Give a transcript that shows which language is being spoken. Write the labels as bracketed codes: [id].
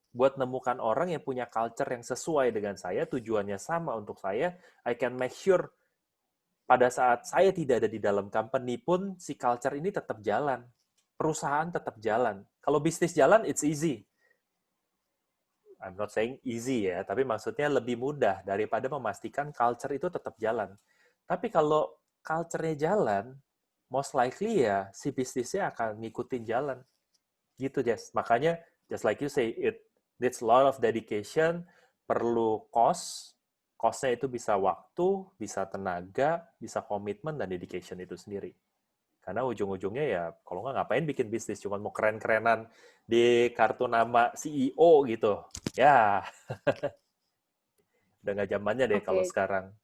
[id] Buat nemukan orang yang punya culture yang sesuai dengan saya, tujuannya sama untuk saya, [en] I can make sure [id] pada saat saya tidak ada di dalam company pun, si culture ini tetap jalan. Perusahaan tetap jalan. Kalau bisnis jalan, [en] it's easy. I'm not saying easy [id] ya, tapi maksudnya lebih mudah daripada memastikan culture itu tetap jalan. Tapi kalau culture-nya jalan, [en] most likely [id] ya si bisnisnya akan ngikutin jalan. Gitu, Jess. Makanya, [en] just like you say, it needs a lot of dedication, [id] perlu cost. Cost-nya itu bisa waktu, bisa tenaga, bisa komitmen, dan dedication itu sendiri. Karena ujung-ujungnya ya, kalau nggak ngapain bikin bisnis, cuma mau keren-kerenan di kartu nama CEO gitu. Ya, udah nggak zamannya deh kalau sekarang.